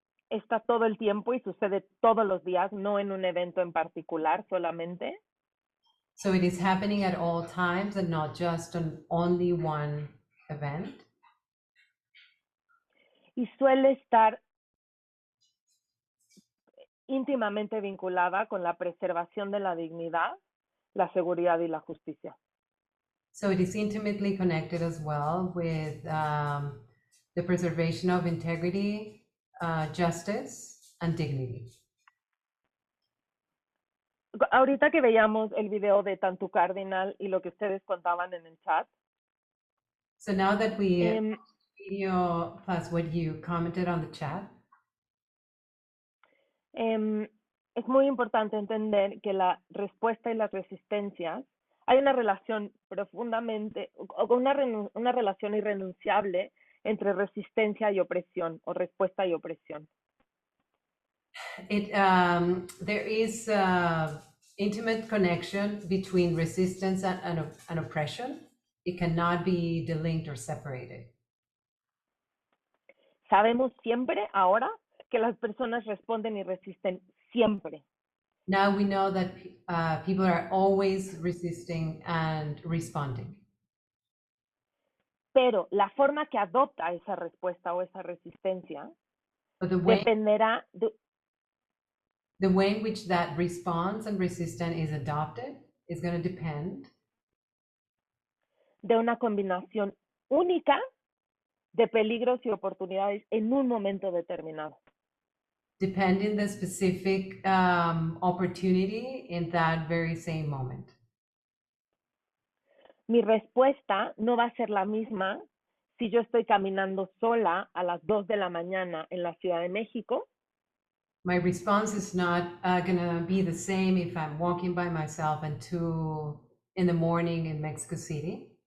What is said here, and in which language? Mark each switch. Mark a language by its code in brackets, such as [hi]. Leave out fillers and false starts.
[es] Está todo el tiempo y sucede todos los días, no en un evento en particular solamente. [en] So it is happening at all times and not just on only one event. [es] Y suele estar íntimamente vinculada con la preservación de la dignidad, la seguridad y la justicia. [en] So it is intimately connected as well with the preservation of integrity, justice, and dignity. [es] Ahorita que veíamos el video de Tantu Cardinal y lo que ustedes contaban en el chat. [en] So now that we video plus what you commented on the chat. [es] Es muy importante entender que la respuesta y las resistencias, hay una relación profundamente, o una relación irrenunciable entre resistencia y opresión, o respuesta y opresión. [en] There is intimate connection between resistance and oppression. It cannot be delinked or separated. [es] Sabemos siempre ahora que las personas responden y resisten siempre. [en] Now we know that people are always resisting and responding. [es] Pero la forma que adopta esa respuesta o esa resistencia dependerá [en] the way in which that response and resistance is adopted is going to depend [es] de una combinación única de peligros y oportunidades en un momento determinado. [en] depending the specific opportunity in that very same moment. [es] Mi respuesta no va a ser la misma si yo estoy caminando sola a las 2 de la mañana en la Ciudad de México [en] My response is not going to be the same if I'm walking by myself at 2 in the morning in Mexico City,